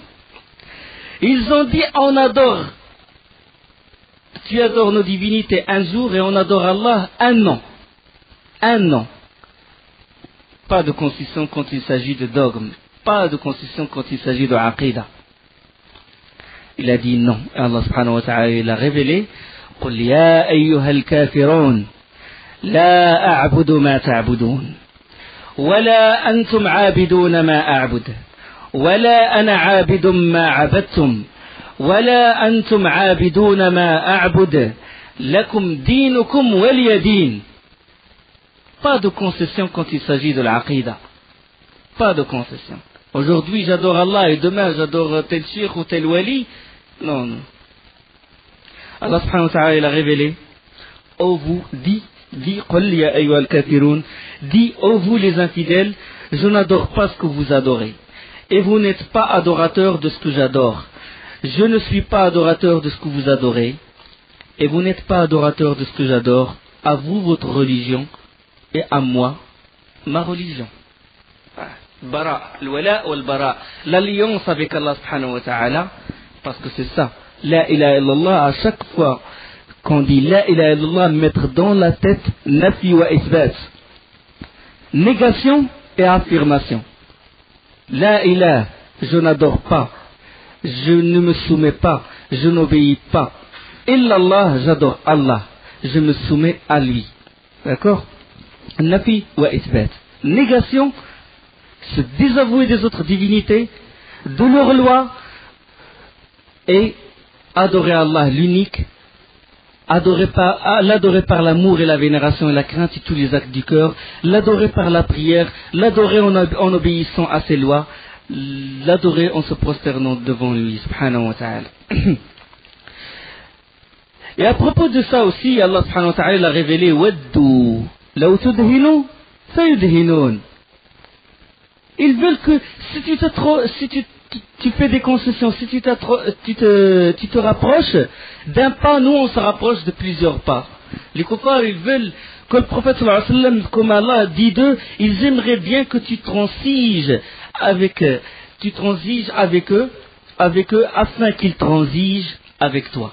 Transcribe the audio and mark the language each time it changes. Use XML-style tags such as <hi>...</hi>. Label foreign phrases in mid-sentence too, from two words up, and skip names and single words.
<fr>Ils ont dit, on adore, tu adores nos divinités un jour et on adore Allah un an. Un an. Pas de concession quand il s'agit de dogme. Pas de concession quand il s'agit de aqidah. Il a dit non. Et Allah</fr> <ar>سبحانه وتعالى</ar> <fr>il a révélé,</fr> <ar>قل يا أيها الكافرون لا أعبد ما تعبدون ولا أنتم عابدون ما أعبد ولا أنا عابد ما عبدتم ولا أنتم عابدون ما أعبد لكم دينكم ولي دين.</ar> <fr>Pas de concession quand il s'agit de l'aqidah. Pas de concession. Aujourd'hui j'adore Allah et demain j'adore tel cheikh ou tel wali. Non, non. Allah</fr> <ar>سبحانه وتعالى</ar> <fr>il a révélé, ô vous, dit,</fr> <ar>قل يا أيها الكافرون,</ar> <fr>dit, ô vous les infidèles, je n'adore pas ce que vous adorez. Et vous n'êtes pas adorateurs de ce que j'adore. Je ne suis pas adorateur de ce que vous adorez. Et vous n'êtes pas adorateur de ce que j'adore. À vous votre religion et à moi ma religion.</fr> <ar>براء الولاء والبراء.</ar> <fr>L'alliance avec Allah</fr> <ar>سبحانه وتعالى,</ar> <fr>parce que c'est ça.</fr> <ar>لا إله إلا الله,</ar> <fr>à chaque fois qu'on dit</fr> <ar>لا إله إلا الله,</ar> <fr>mettre dans la tête</fr> <ar>نفي وإثبات.</ar> <fr>Négation et affirmation.</fr> <ar>لا إله,</ar> <fr>je n'adore pas, je ne me soumets pas, je n'obéis pas. Illallah, j'adore Allah, je me soumets à lui. D'accord?</fr> <ar>نفي وإثبات.</ar> <fr>Négation, se désavouer des autres divinités, de leurs lois, et adorer Allah l'unique, l'adorer par l'amour et la vénération et la crainte et tous les actes du cœur, l'adorer par la prière, l'adorer en obéissant à ses lois, l'adorer en se prosternant devant lui,</fr> <ar>سبحانه وتعالى.</ar> <fr>Et à propos de ça aussi, Allah</fr> <ar>سبحانه وتعالى</ar> <fr>a révélé</fr> <ar>ودوا لو تدهن سيدهنون.</ar> <fr>Ils veulent que si tu fais des concessions, si tu te rapproches d'un pas, nous on se rapproche de plusieurs pas. Les kuffars, ils veulent que le prophète</fr> <ar>صلى الله عليه وسلم,</ar> <fr>comme Allah dit d'eux, ils aimeraient bien que tu transiges avec eux, afin qu'ils transigent avec toi.</fr>